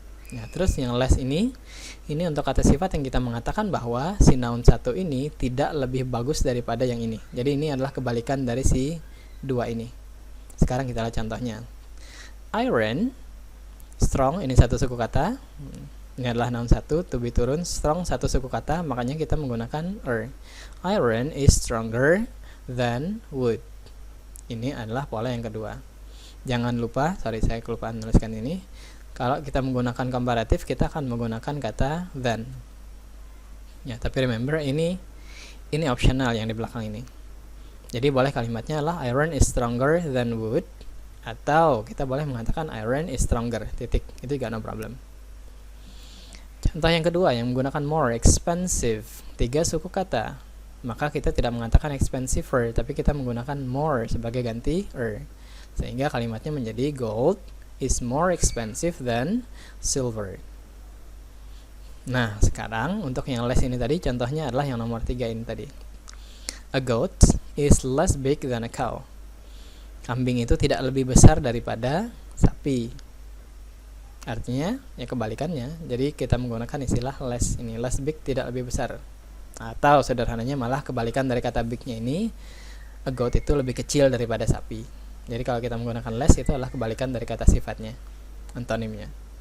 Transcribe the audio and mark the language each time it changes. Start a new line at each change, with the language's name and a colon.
Indonesian: Nah, terus yang less ini untuk kata sifat yang kita mengatakan bahwa si noun 1 ini tidak lebih bagus daripada yang ini. Jadi ini adalah kebalikan dari si 2 ini. Sekarang kita lihat contohnya. Iron, strong, ini 1 suku kata. Ini adalah noun 1, to be turun, strong 1 suku kata, makanya kita menggunakan er.
English: Iron is stronger than wood.
Indonesian: Ini adalah pola yang kedua. Jangan lupa, saya kelupaan menuliskan ini. Kalau kita menggunakan komparatif, kita akan menggunakan kata than. Ya, tapi remember ini optional yang di belakang ini. Jadi boleh kalimatnya adalah
English: iron is stronger than wood,
Indonesian: atau kita boleh mengatakan
English: iron is stronger,
Indonesian: titik. Itu juga
English: no problem.
Indonesian: Contoh yang kedua yang menggunakan more, expensive, 3 suku kata. Maka kita tidak mengatakan expensiver, tapi kita menggunakan more sebagai ganti er. Sehingga kalimatnya menjadi
English: gold is more expensive than silver.
Indonesian: Nah, sekarang untuk yang less ini tadi, contohnya adalah yang nomor 3 ini tadi.
English: A goat is less big than a cow.
Indonesian: Kambing itu tidak lebih besar daripada sapi. Artinya ya kebalikannya. Jadi kita menggunakan istilah less ini, less big, tidak lebih besar. Atau sederhananya malah kebalikan dari kata big-nya ini, a goat itu lebih kecil daripada sapi. Jadi kalau kita menggunakan less itu adalah kebalikan dari kata sifatnya, antonimnya.